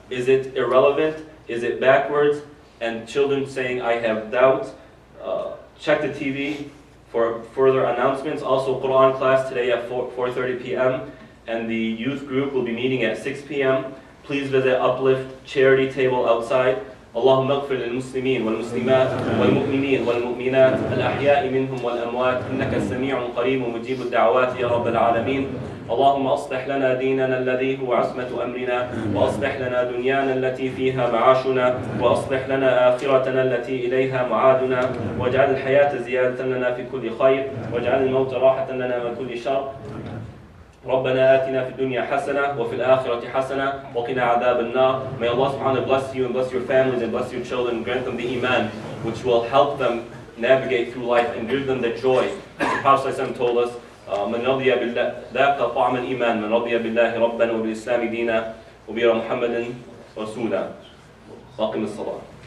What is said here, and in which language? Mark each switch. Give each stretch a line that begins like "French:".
English: Is it irrelevant? Is it backwards? And children saying, I have doubts. Check the TV for further announcements. Also, Quran class today at 4:30 p.m. And the youth group will be meeting at 6 p.m. Please visit Uplift charity table outside.
Arabic: اللهم اغفر للمسلمين والمسلمات والمؤمنين والمؤمنات الأحياء منهم والأموات إنك سميع قريب مجيب الدعوات يا رب العالمين. اللهم أصلح لنا ديننا الذي هو عصمة أمرنا، وأصلح لنا دنيانا التي فيها معاشنا، وأصلح لنا آخرتنا التي إليها معادنا، واجعل الحياة زيادة لنا في كل خير، واجعل الموت راحة لنا من كل شر. ربنا آتنا في الدنيا حسنة وفي الآخرة حسنة وقنا عذاب النار.
English: May Allah subhanahu wa ta'ala bless you and bless your families and bless your children, grant them the iman which will help them navigate through life and give them the joy. The Prophet ﷺ told us,
Arabic: من رضي بالله ذاق طعم الإيمان من رضي بالله ربا وبالإسلام دينا وبرسول محمد رسولا. أقم الصلاة.